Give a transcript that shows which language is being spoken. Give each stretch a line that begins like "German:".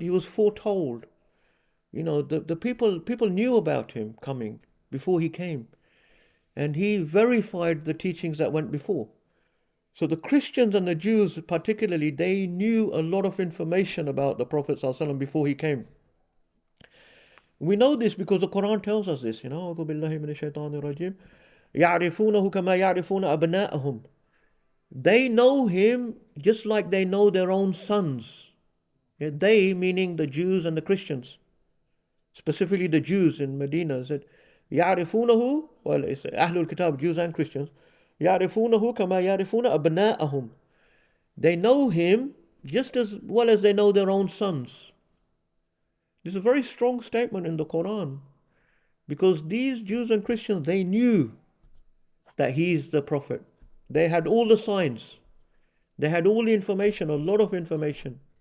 English: He was foretold. The people knew about him coming before he came, and he verified the teachings that went before. So the Christians and the Jews, particularly, they knew a lot of information about the Prophet ﷺ before he came. We know this because the Quran tells us this.
Arabic: أعوذ بالله من الشيطان الرجيم يعرفونه كما يعرفون أبناءهم.
English: They know him just like they know their own sons. Yeah, they, meaning the Jews and the Christians, specifically the Jews in Medina, said يعرفونه, well, it's Ahlul Kitab, Jews and Christians.
Arabic: يعرفونه كما يعرفون أبناءهم.
English: They know him just as well as they know their own sons. This is a very strong statement in the Quran, because these Jews and Christians, they knew that he's the Prophet. They had all the signs. They had all the information, a lot of information.